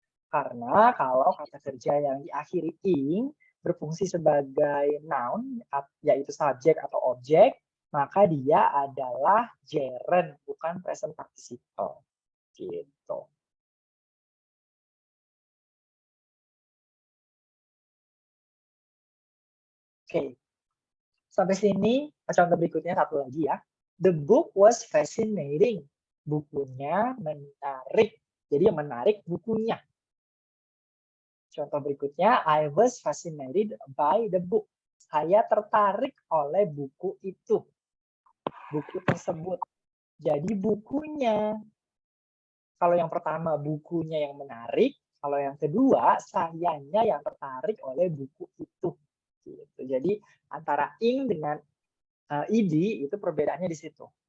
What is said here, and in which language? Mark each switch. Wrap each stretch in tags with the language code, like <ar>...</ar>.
<id>Karena kalau kata kerja yang diakhiri ing berfungsi sebagai noun yaitu subjek atau objek, maka dia adalah gerund bukan present participle. Gitu. Oke. Sampai sini contoh berikutnya satu lagi ya.</id> <en>The book was fascinating.</en> <id>Bukunya menarik. Jadi yang menarik bukunya. Contoh berikutnya,</id> <en>I was fascinated by the book.</en> <id>Saya tertarik oleh buku itu. Buku tersebut. Jadi bukunya. Kalau yang pertama bukunya yang menarik, kalau yang kedua sayanya yang tertarik oleh buku itu. Gitu. Jadi antara ing dengan ed itu perbedaannya di situ.</id>